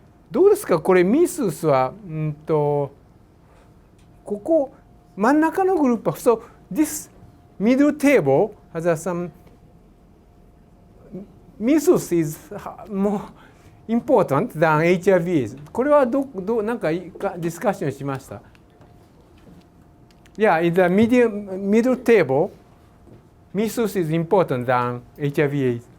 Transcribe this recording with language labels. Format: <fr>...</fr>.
<ja>どうですか？これミススはここ真ん中のグループは</ja> <en>so this middle table has some measles is more important than HIV.</en> <ja>これはなんかディスカッションしました。</ja> <en>Yeah, in the middle table, measles is important than HIV.</en>